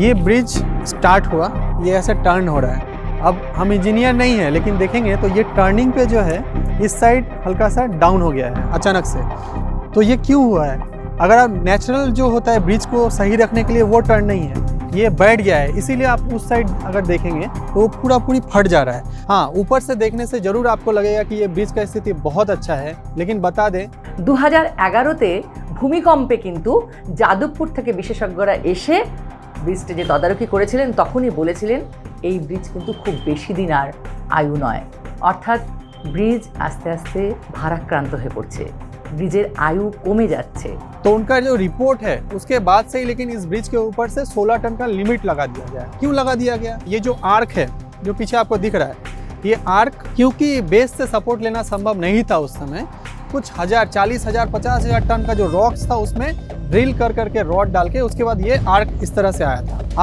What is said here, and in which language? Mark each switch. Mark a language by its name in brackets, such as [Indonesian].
[Hindi] ये bridge start हुआ, ये ऐसे टर्न हो रहा है। अब हम इंजीनियर नहीं है, लेकिन देखेंगे तो ये टर्निंग पे जो है इस साइड हल्का सा डाउन हो गया है अचानक से। तो ये क्यों हुआ है? अगर आप नेचुरल जो होता है ब्रिज को सही रखने के लिए, वो टर्न नहीं है, ये बैठ गया है, इसीलिए आप उस साइड अगर देखेंगे तो वो पूरी फट जा रहा है। हाँ, ऊपर से देखने से जरूर आपको लगेगा कि ये ब्रिज का स्थिति बहुत अच्छा है, लेकिन बता दें [Bangla] 2011-তে ভূমিকম্পে কিন্তু যাদবপুর থেকে বিশেষজ্ঞরা এসে ব্রিজটি যে তদারকি করেছিলেন, তখনই বলেছিলেন এই ব্রিজ কিন্তু খুব বেশি দিন আর আয়ু নয়, অর্থাৎ ব্রিজ আস্তে আস্তে ভারাক্রান্ত হয়ে পড়ছে, ब्रिजेर आयु कमे जाच्छे। [Hindi] तो उनका जो रिपोर्ट है उसके बाद से ही, लेकिन इस ब्रिज के ऊपर से 16 टन का लिमिट लगा दिया गया। क्यों लगा दिया गया? ये जो आर्क है जो पीछे आपको दिख रहा है, ये आर्क क्योंकि बेस से सपोर्ट लेना संभव नहीं था उस समय, कुछ 40,000, 50,000 टन का जो रॉक्स था उसमें ड्रिल कर करके रॉड डाल के उसके बाद ये आर्क इस तरह से आया था।